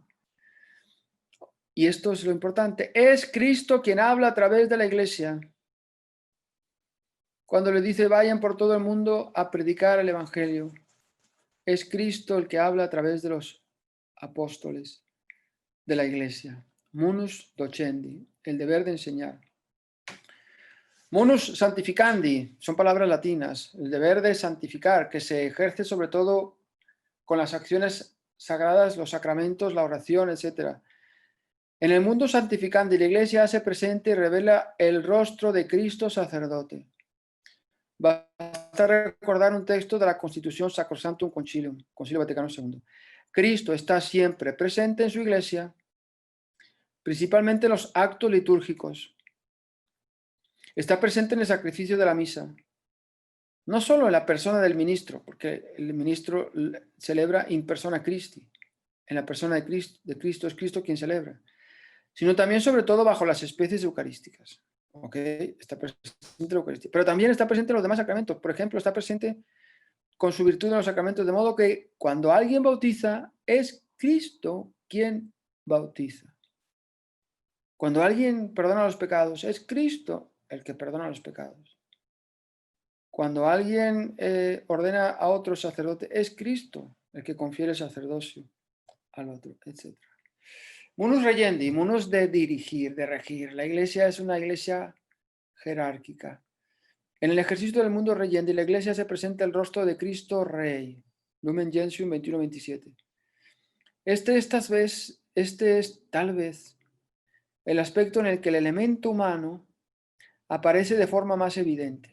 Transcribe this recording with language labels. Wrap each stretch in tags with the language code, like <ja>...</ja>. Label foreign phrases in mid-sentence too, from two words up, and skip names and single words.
<es>Y esto es lo importante. Es Cristo quien habla a través de la Iglesia. Cuando le dice vayan por todo el mundo a predicar el Evangelio, es Cristo el que habla a través de los apóstoles de la Iglesia.</es> <la>Munus docendi,</la> <es>el deber de enseñar.</es> <la>Munus santificandi,</la> <es>son palabras latinas, el deber de santificar, que se ejerce sobre todo con las acciones sagradas, los sacramentos, la oración, etc. En el mundo santificante, la Iglesia hace presente y revela el rostro de Cristo sacerdote. Basta recordar un texto de la Constitución Sacrosanctum Concilium, Concilio Vaticano II. Cristo está siempre presente en su Iglesia, principalmente en los actos litúrgicos. Está presente en el sacrificio de la misa. No solo en la persona del ministro, porque el ministro celebra</es> <la>in persona Christi.</la> <es>En la persona de Cristo es Cristo quien celebra. Sino también, sobre todo, bajo las especies eucarísticas. ¿Ok? Está presente en la Eucaristía. Pero también está presente en los demás sacramentos. Por ejemplo, está presente con su virtud en los sacramentos, de modo que cuando alguien bautiza, es Cristo quien bautiza. Cuando alguien perdona los pecados, es Cristo el que perdona los pecados. Cuando alguien ordena a otro sacerdote, es Cristo el que confiere el sacerdocio al otro, etc.</es> <la>Munus regendi,</la> <es>munus de dirigir, de regir. La Iglesia es una Iglesia jerárquica. En el ejercicio del mundo regendi, la Iglesia se presenta el rostro de Cristo Rey. Lumen Gentium 21-27. Este es tal vez el aspecto en el que el elemento humano aparece de forma más evidente.</es>